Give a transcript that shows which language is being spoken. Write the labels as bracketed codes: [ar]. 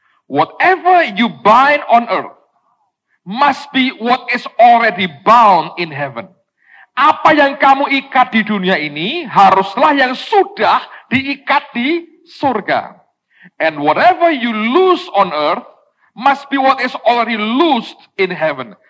[en] Whatever you bind on earth must be what is already bound in heaven. [id] Apa yang kamu ikat di dunia ini haruslah yang sudah diikat di surga. [en] And whatever you loose on earth must be what is already loosed in heaven.